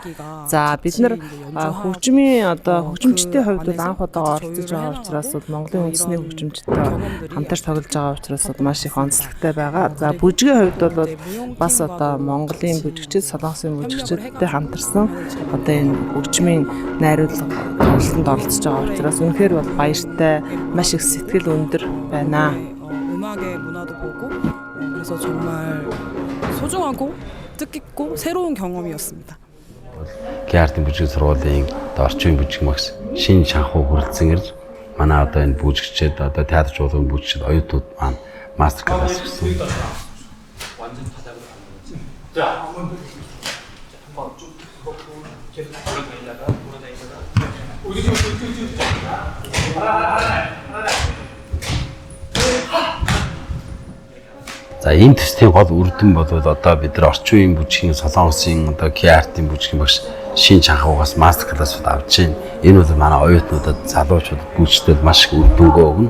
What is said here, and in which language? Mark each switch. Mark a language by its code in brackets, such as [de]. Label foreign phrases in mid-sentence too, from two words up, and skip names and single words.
[mn] За бид нар хөгжмийн одоо хөгжимчдийн хувьд бол анх удаага оролцож байгаа учраас бол Монголын үндэсний хөгжимчдтэй хамтарч тоглож байгаа учраас маш их онцлогтой байгаа. За бүжгийн хувьд бол бас одоо Монголын бүжигчид, Солонгосын бүжигчидтэй хамтарсан одоо энэ хөгжмийн найруулга тоглолтод оролцож байгаа учраас үнэхээр бол баяртай, маш их сэтгэл өндөр байна. [ko] 음악의 문화도 보고 그래서 정말 소중하고 뜻깊고 새로운 경험이었습니다. [mn] Геартын бүжгийн сургуулийн орчин үеийн бүжиг магс шин чанхуу хүрэлцэн ирж манай одоо энэ бүжигчид одоо театр жуулгын бүжигчид оюутнууд маань мастер класс өгсөн. [ko] 완전 바닥으로 가는 거지. 자, 한번 쭉 계속 돌아다니다가 [mn] За энэ төслийн гол үр дүн бол одоо бид нар орчин үеийн бүжгийн Солонгосын одоо K-art-ийн бүжгийн багш шин чанхуугаас мастер классууд авч байна. Энэ бол манай оюутнуудад залуучуудад бүжигчдэд маш их үр дүнгөө өгнө.